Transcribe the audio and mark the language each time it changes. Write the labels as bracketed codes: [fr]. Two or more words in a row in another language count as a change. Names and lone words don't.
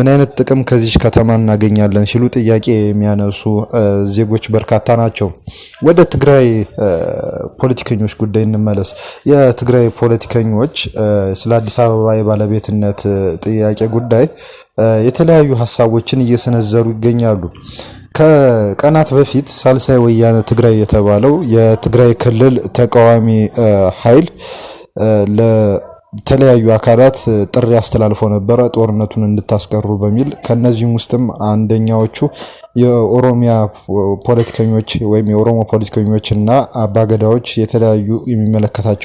[am] አይነት ጥቅም ከዚህ ከተማ እናገኛለን ሲሉ ጥያቄ የሚያነሱ ዜጎች በርካታ ናቸው። ወደ ትግራይ ፖለቲከኞች ጉዳይ እንመለስ። የትግራይ ፖለቲከኞች ስለ አዲስ አበባ የባለቤትነት ጥያቄ ጉዳይ የተለያዩ ሀሳቦችን እየሰነዘሩ ይገኛሉ። ከቀናት በፊት ሳልሳይ ወያነ ትግራይ የተባለው የትግራይ ክልል ተቃዋሚ ኃይል ለተለያዩ አካላት ጥሪ አስተላልፎ ነበረ ጦርነቱን እንድታስቀሩ በሚል። ከነዚህም ውስጥም አንደኛዎቹ የኦሮሚያ ፖለቲከኞች ወይም የኦሮሞ ፖለቲከኞችና አባገዳዎች የተለያዩ የሚመለከታቸው